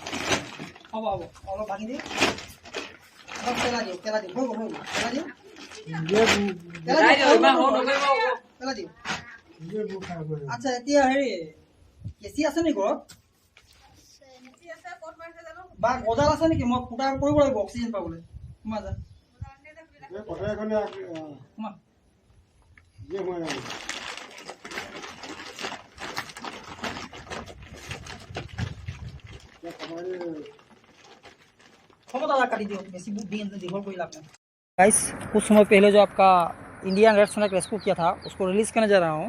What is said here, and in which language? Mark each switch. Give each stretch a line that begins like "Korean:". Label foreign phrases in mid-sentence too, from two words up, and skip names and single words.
Assamese: হ'ব হ'ব, অলপ ভাঙি দিয়ক, অলপ পেলাই দিয়ক, হৈ গ'ল, পেলাই দিয়ক, পেলাই দিয়ক। আচ্ছা এতিয়া হেৰি কেঁচি আছে নেকি ঘৰত? বা গজাল আছে নেকি? মই ফুটা কৰিব লাগিব অক্সিজেন পাবলৈ। সোমা যা, সোমা।
Hindi: गाइस कुछ समय पहले जो आपका
English: Indian red snake rescue
Hindi: किया था उसको रिलीज़ करने जा रहा हूँ।